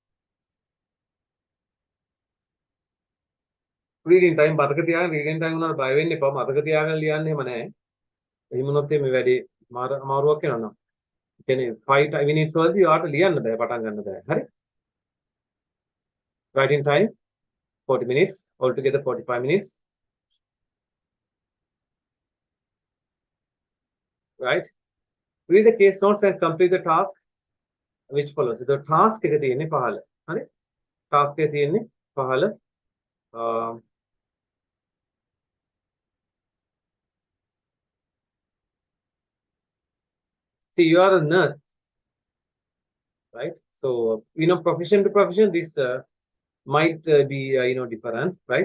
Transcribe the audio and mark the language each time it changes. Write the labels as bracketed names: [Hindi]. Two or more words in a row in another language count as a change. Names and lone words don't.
[English] Reading time [Sinhala] මතක තියාගන්න [English] reading time [Sinhala] උනාට බය වෙන්න එපා. මතක තියාගන්න ලියන්න එහෙම නැහැ. එහෙම වුණොත් මේ වැඩි අමාරුවක් වෙනවා නෝ. ඒ කියන්නේ 5 minutes වලදී ඔයාලට ලියන්න බෑ පටන් ගන්න බෑ. හරි? [English] Writing time 40 minutes, altogether 45 minutes. Right? Read the case notes and complete the task which follows. The task [Sinhala] එක තියෙන්නේ පහළ. හරි? task එක තියෙන්නේ පහළ. [English] See, you are a nurse, right? So, profession to profession, this might be, different, right?